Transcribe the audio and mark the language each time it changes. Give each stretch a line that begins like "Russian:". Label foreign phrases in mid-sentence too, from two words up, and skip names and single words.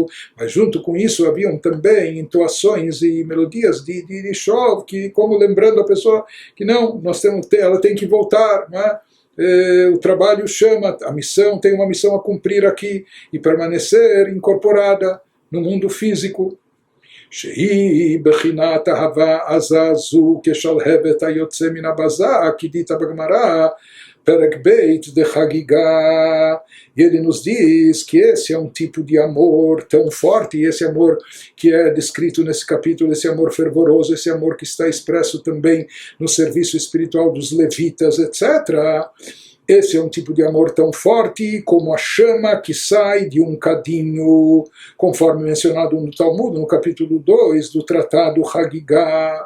Portuguese: Mas junto com isso haviam também entoações e melodias de shov, que, como lembrando a pessoa que não, ela tem que voltar, não é? O trabalho chama, a missão tem uma missão a cumprir aqui e permanecer incorporada no mundo físico.
Hebrew: שהיא בחינת אהבה עזה זו כשלהבת היוצא מן הבזק, כדית בגמרא, פרק ב' דחגיגה.
Portuguese: E ele nos diz que esse é um tipo de amor tão forte, e esse amor que é descrito nesse capítulo, esse amor fervoroso, esse amor que está expresso também no serviço espiritual dos levitas, etc. Esse é um tipo de amor tão forte como a chama que sai de um cadinho, conforme mencionado no Talmud, no capítulo 2 do tratado Hagigah.